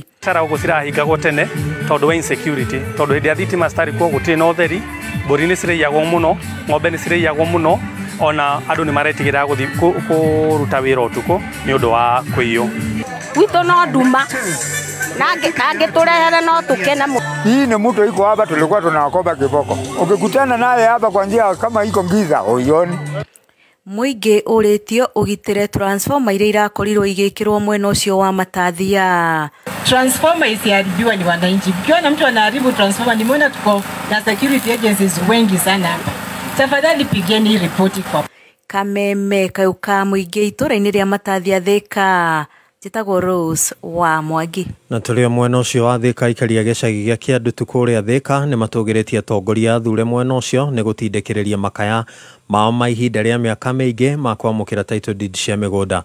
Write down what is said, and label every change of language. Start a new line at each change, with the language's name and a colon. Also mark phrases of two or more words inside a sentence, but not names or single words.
Kikuyu: Sara ũguo cirahingagwo tene tondũ wa insecurity tondũ hĩndĩ ya thitima citarĩ kuo gũtirĩ na ũtheri, mbũri nĩ cirĩiyagwo mũno, ng'ombe nĩ cirĩiyagwo mũno, ona andũ nĩ maretigĩra gũthiĩ kũruta wĩra ũtukũ nĩ ũndũ wa kũiywo. Gwitũ no nduma nange turehere no tukene.
Swahili: Hii ni mtu iko hapa tulikuwa tunakopa kiboko. Ukikutana naye hapa kwa njia kama iko giza uioni.
Kikuyu: Mũingĩ ũrĩtio ũgitĩre transformer iria irakorirwo igĩkĩrwo mwena ũcio wa Matathia.
Swahili: Transformer isiharibiwa ni wananchi. Ukiona mtu anaharibu transformer, nimeona tuko na
English: security agencies
Swahili: wengi sana hapa. Tafadhali pigeni ripoti kwa
Kikuyu: Kameme Kayuka mũingĩ itũra-inĩ rĩa Matathia Thika. Njĩtagwo Rose wa Mwangi. Na tũrĩ mwena ũcio wa Thĩka, aikari a gĩcagi gĩa Kĩandutu kũrĩa Thĩka nĩ matũgĩrĩtie atongoria athure mwena ũcio nĩ gũtindĩkĩrĩria makaya mao ma ihinda rĩa mĩaka mĩingĩ ma kwamũkĩra
English: title deed
Kikuyu: cia mĩgũnda.